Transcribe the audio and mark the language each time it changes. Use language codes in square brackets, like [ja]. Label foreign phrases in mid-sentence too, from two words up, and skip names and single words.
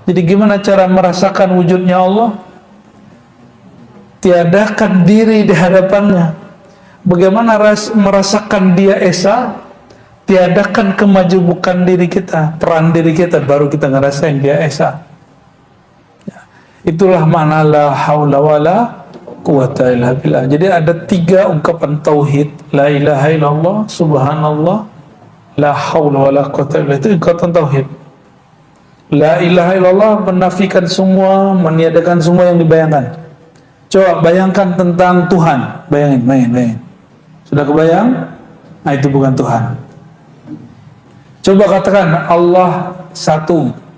[id] Jadi gimana cara merasakan wujudnya Allah? Tiadakan diri di hadapannya. Bagaimana merasakan dia esa? Tiadakan kemajubukan diri kita, peran diri kita, baru kita ngerasain dia esa. Ya. Itulah makna [ar] لا حول ولا قوة إلا بالله. [id] Jadi ada 3 ungkapan tauhid: [ar] لا إله إلا الله، سبحان الله، لا حول ولا قوة إلا بالله, [id] itu ikatan tauhid. [ar] لا إله إلا الله [id] menafikan semua, meniadakan semua yang dibayangkan. Coba bayangkan tentang Tuhan, bayangin. Sudah kebayang? Nah, itu bukan Tuhan. Coba katakan Allah satu.